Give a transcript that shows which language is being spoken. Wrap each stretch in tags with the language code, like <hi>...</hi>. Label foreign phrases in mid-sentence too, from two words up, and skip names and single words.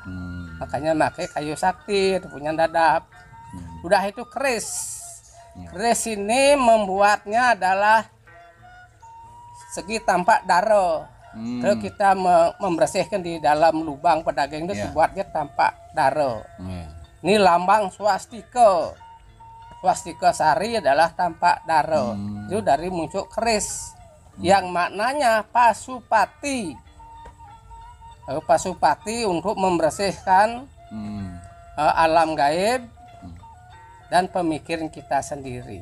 <id>Makanya pakai kayu sakti itu punya dadap. Udah itu keris. Keris ini membuatnya adalah segi tampak daro. Terus kita membersihkan di dalam lubang pedaging itu dibuatnya tampak daro. Ini lambang swastika. Swastika sari adalah tampak daro. Itu dari muncul keris yang maknanya pasupati. Pasupati untuk membersihkan alam gaib dan pemikiran kita sendiri.</id>